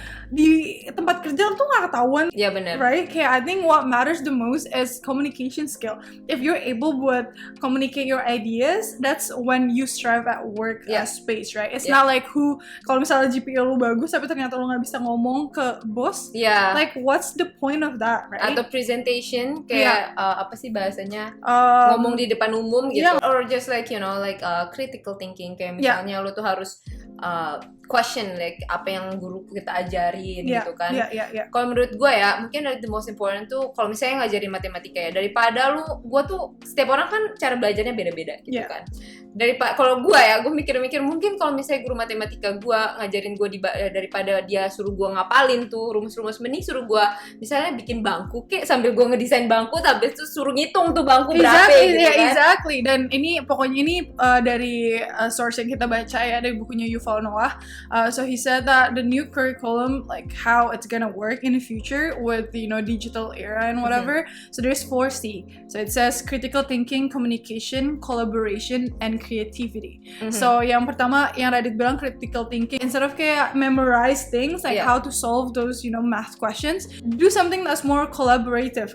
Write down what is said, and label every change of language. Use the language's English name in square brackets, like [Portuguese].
[Indonesian] Di tempat kerja tuh nggak ketahuan. Iya benar. [English] Right? [Indonesian] Kayak [English] I think what matters the most is communication skill. If you're able [Indonesian] buat [English] communicate your ideas, that's when you strive at work space, right? It's not like [Indonesian] kalau misalnya GPA lu bagus tapi ternyata lu nggak bisa ngomong ke bos. [English] Like what's the point of that, right? [Indonesian] Atau presentation kayak apa sih bahasanya? Ngomong di depan umum gitu. [English] Or just like critical thinking [Indonesian] kayak misalnya lu tuh harus [English] question like [Indonesian] apa yang guru kita ajarin gitu kan. Kalau menurut gue mungkin [English] the most important [Indonesian] tuh kalau misalnya ngajarin matematika daripada gue tuh setiap orang kan cara belajarnya beda-beda gitu kan. Kalau gue mikir-mikir mungkin kalau misalnya guru matematika gue ngajarin gue daripada dia suruh gue ngapalin tuh rumus-rumus, mending suruh gue misalnya bikin bangku sambil gue ngedesain bangku tapi tuh suruh ngitung tuh bangku berapa gitu kan. [English] Exactly. [Indonesian] Dan pokoknya ini dari source yang kita baca dari bukunya Yuval Noah. [English] So he said that the new curriculum, like how it's gonna work in the future with digital era and whatever. So there's 4C. So it says critical thinking, communication, collaboration, and creativity. [Indonesian] So yang pertama yang Radit bilang [English] critical thinking, instead of [Indonesian] kayak [English] memorize things like how to solve those math questions, do something that's more collaborative.